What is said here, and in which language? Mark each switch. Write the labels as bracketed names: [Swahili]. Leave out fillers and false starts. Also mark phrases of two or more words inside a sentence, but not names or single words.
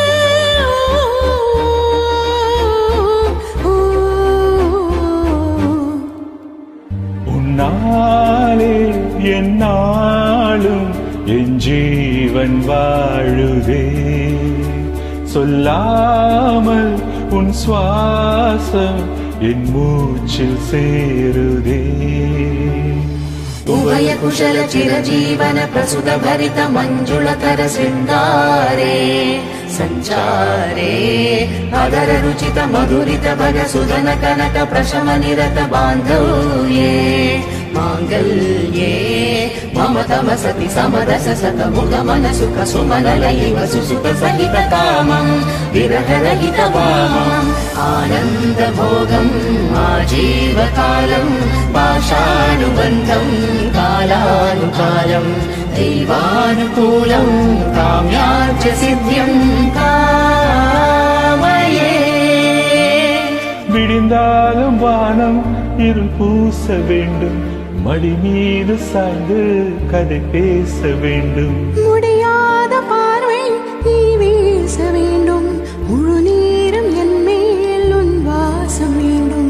[Tamil] உன்னாலே என்னாலும் என் ஜீவன் வாழுதே சொல்லாமல் உன் சுவாசம் என் மூச்சில் சேருதே [Sanskrit] उभय कुशल चिरजीवन प्रसुत भरित मंजुलकर शृंगारे संचारे अदर रुचित मधुरित भग सुधन कनक प्रशम निरत बांधव्ये मांगल्ये मम तम सति समदस सत मुख मन सुख सुमन लयिव सुसुख सहित कामं विरह रहित वामं आनंद भोगं आजीव कालं पाशानुबन्धं कालानुकालं दैवानुकूलं काम्यार्च सिद्ध्यं कामये [Tamil] விடிந்தாலும் வானம் இருள் பூச வேண்டும் மடி மீது சாய்ந்து கதை பேச வேண்டும் முடியாத பார்வை நீ வீச வேண்டும் முழு நேரம் என் மேல் உன் வாசம் வேண்டும்